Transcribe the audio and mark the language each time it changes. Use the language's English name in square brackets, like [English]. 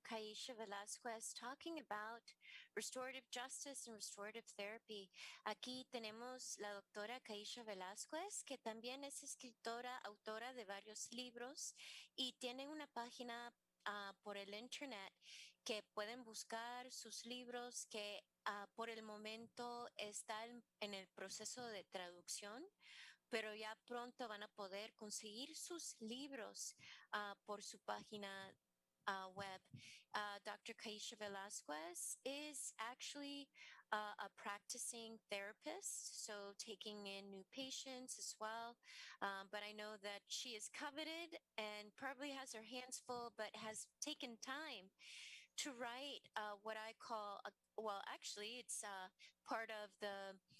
[English] Kyisha Velasquez talking about restorative justice and restorative therapy. [Spanish] Aquí tenemos la doctora Kyisha Velasquez, que también es escritora, autora de varios libros y tiene una página por el internet que pueden buscar sus libros que por el momento están en el proceso de traducción, pero ya pronto van a poder conseguir sus libros por su página web. [English] Dr. Kyisha Velasquez is actually a practicing therapist, so taking in new patients as well. But I know that she is coveted and probably has her hands full, but has taken time to write what I call, actually, it's part of the